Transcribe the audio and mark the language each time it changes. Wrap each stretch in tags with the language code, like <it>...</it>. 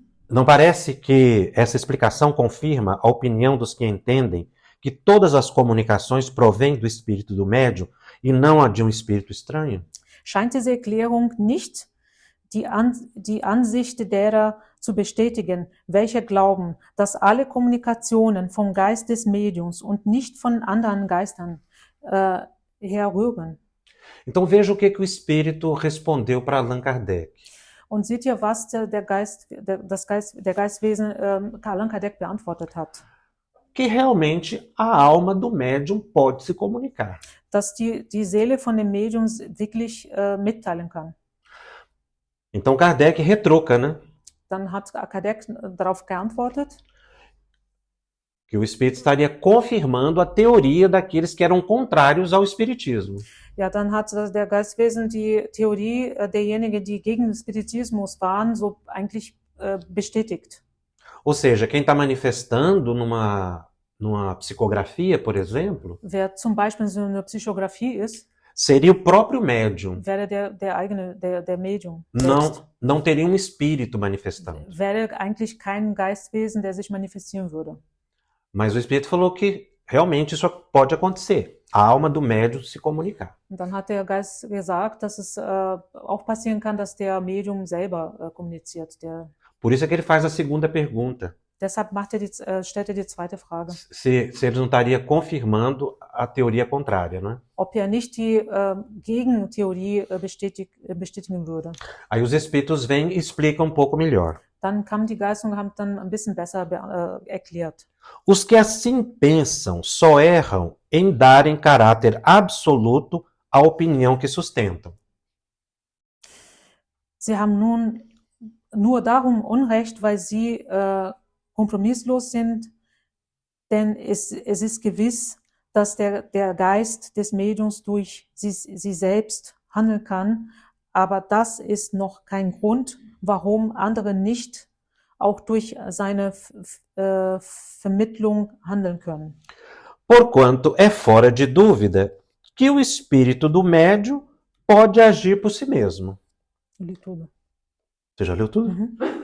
<pt>Não parece que essa explicação confirma a opinião dos que entendem que todas as comunicações provêm do espírito do médium e não a de um espírito estranho?</pt> <de>Scheint diese Erklärung nicht die Ansicht derer zu bestätigen, welche glauben, dass alle Kommunikationen vom Geist des Mediums und nicht von anderen Geistern herrühren.</de> <pt>Então veja o que o espírito respondeu para Allan Kardec.</pt> <de>Und seht ihr, was der Geistwesen Allan Kardec beantwortet hat?</de> <pt>O que realmente a alma do médium pode se comunicar.</pt> <de>dass die Seele von dem Medium wirklich mitteilen kann.</de> <pt>Então Kardec retruca, né?</pt> <de>Dann hat Kardec darauf geantwortet,</de> <pt>Que o espírito estaria confirmando a teoria daqueles que eram contrários ao espiritismo.</pt> <de>ja, dann hat der Geistwesen die Theorie derjenigen, die gegen den Spiritismus waren, so eigentlich bestätigt.</de> <pt>Ou seja, quem está manifestando numa psicografia, por exemplo,</pt> <de>Wer zum Beispiel so eine Psychographie ist,</de> <pt>seria o próprio médium.</pt> <de>wäre der Medium selbst.</de> <pt>Não teria um espírito manifestando.</pt> <de>Wäre eigentlich kein Geistwesen, der sich manifestieren würde.</de> <pt>Mas o espírito falou que realmente isso pode acontecer. A alma do médium se comunicar.</pt> <de>Und dann hat der Geist gesagt, dass es auch passieren kann, dass der Medium selber kommuniziert.</de> <pt>Por isso é que ele faz a segunda pergunta.</pt> <de>Deshalb stellt er die zweite Frage.</de> <pt>Se ele não estaria confirmando a teoria contrária, né?</pt> <de>Ob er nicht die Gegentheorie bestätigen würde.</de> <pt>Aí os espíritos vêm e explicam um pouco melhor.</pt> <de>Dann kam die Geist und haben dann ein bisschen besser erklärt.</de> <pt>Os que assim pensam só erram em darem caráter absoluto à opinião que sustentam.</pt> <de>Sie haben nun nur darum Unrecht, weil sie kompromisslos sind, denn es ist gewiss, dass der Geist des Mediums durch sie selbst handeln kann, aber das ist noch kein Grund, warum andere nicht auch durch seine Vermittlung handeln können.</de> <pt>Porquanto é fora de dúvida que o espírito do médium pode agir por si mesmo. Eu li tudo. Você já leu tudo? Mhm.</pt>